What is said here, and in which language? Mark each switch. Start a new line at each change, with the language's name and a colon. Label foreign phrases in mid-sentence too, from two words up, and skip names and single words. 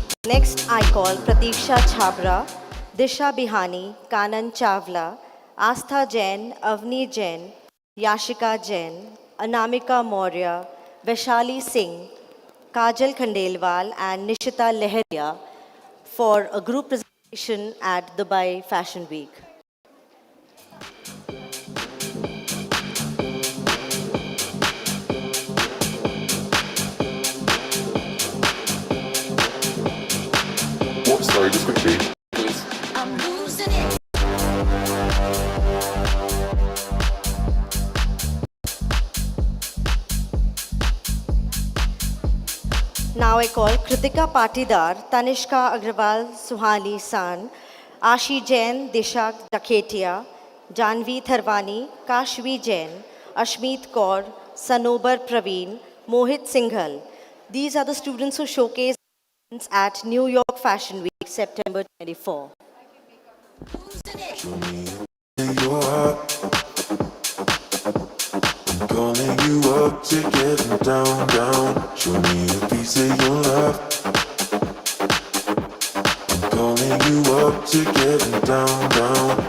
English: Next, I call Pratiksha Chhabra, Disha Bihani, Kanan Chawla, Astha Jain, Avni Jain, Yashika Jain, Anamika Maurya, Vaishali Singh, Kajal Khandelwal, and Nishita Leheria for a group presentation at Dubai Fashion Week. Oh, sorry, just quickly, please. Now I call Kritika Patidar, Tanishka Agrawal, Suhani San, Ashi Jain, Disha Daketia, Janvi Tharwani, Kashvi Jain, Ashmeet Kaur, Sanobar Praveen, Mohit Singhal. These are the students who showcase at New York Fashion Week, September 24. Calling you up to get down, down. Show me a piece of your love. Calling you up to get down, down.